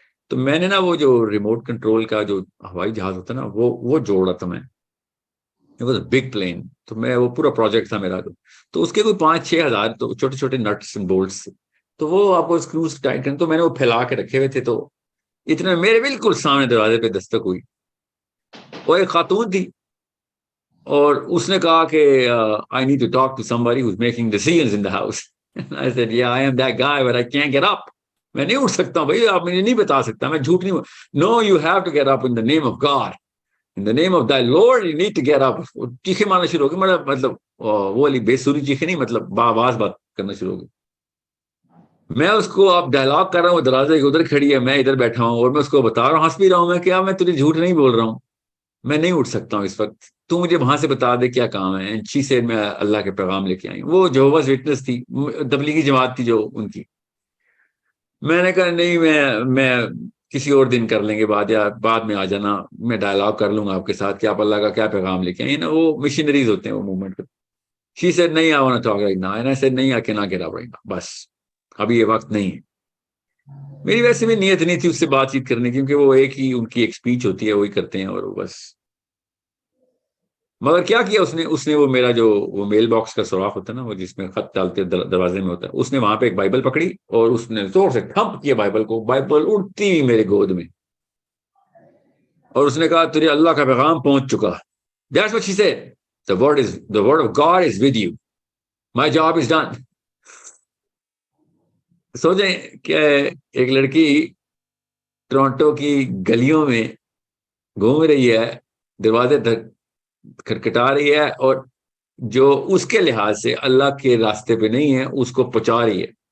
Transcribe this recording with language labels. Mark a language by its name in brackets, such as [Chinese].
[Urdu] تو میں نے نا وہ جو ریموٹ کنٹرول کا جو ہوائی جہاز ہوتا ہے نا, وہ جوڑ رہا تھا میں. Big plane. تو میں وہ پورا پروجیکٹ تھا میرا. تو اس کے کوئی 5-6 ہزار تو چھوٹے چھوٹے نٹس اینڈ بولٹس, تو وہ آپ کو اسکروز ٹائٹ کریں. تو میں نے وہ پھیلا کے رکھے ہوئے تھے. تو اتنے میرے بالکل سامنے دروازے پہ دستک ہوئی. وہ ایک خاتون تھی, اور اس نے کہا کہ [English] I need to talk to somebody who's making decisions in the house. I said, yeah, I am that guy, but I can't get up. [Urdu] میں نہیں اٹھ سکتا ہوں بھائی, آپ مجھے نہیں بتا سکتا, میں جھوٹ نہیں. [English] No, you have to get up in the name of God. In the name of thy Lord, you need to get up. [Urdu] چیخے مارنا شروع ہو گئی. مطلب وہ والی بے سوری چیخے نہیں, مطلب باواز بات کرنا شروع ہو گئی. میں اس کو آپ ڈائلاگ کر رہا ہوں, دروازے کے ادھر کھڑی ہے, میں ادھر بیٹھا ہوں, اور میں اس کو بتا رہا ہوں, ہنس بھی رہا ہوں. میں کیا, میں تجھے جھوٹ نہیں بول رہا ہوں, میں نہیں اٹھ سکتا ہوں اس وقت, تو مجھے وہاں سے بتا دے کیا کام ہے. شی سیڈ میں اللہ کے پیغام لے کے آئی. وہ جہوواز وٹنس تھی, تبلیغی جماعت تھی جو ان کی. میں نے کہا نہیں, میں کسی اور دن کر لیں گے بعد, یا بعد میں آ جانا, میں ڈائلاگ کر لوں گا آپ کے ساتھ کہ آپ اللہ کا کیا پیغام لے کے آئیں نا. وہ مشنریز ہوتے ہیں وہ موومنٹ. [English] She said نہیں, I want to talk right now. And I said, نہیں, I cannot get up right now. [Urdu] بس ابھی یہ وقت نہیں ہے. میری ویسے بھی نیت نہیں تھی اس سے بات چیت کرنے کی, کیونکہ وہ ایک ہی ان کی ایک اسپیچ ہوتی ہے, وہی کرتے ہیں, اور بس. مگر کیا کیا اس نے وہ میرا جو وہ میل باکس کا سوراخ ہوتا ہے نا, وہ جس میں خط ڈالتے دروازے میں ہوتا ہے, اس نے وہاں پہ ایک بائبل پکڑی, اور اس نے زور سے تھمپ کیا بائبل کو. بائبل اڑتی میرے گود میں, اور اس نے کہا تجھے اللہ کا پیغام پہنچ چکا. [English] That's what she said. The word of God is with you. My job is done. [Urdu] سوچیں کہ ایک لڑکی ٹورانٹو کی گلیوں میں گھوم رہی ہے, دروازے کھٹکھٹا رہی ہے, اور جو اس کے لحاظ سے اللہ کے راستے پہ نہیں ہے اس کو پہنچا رہی ہے.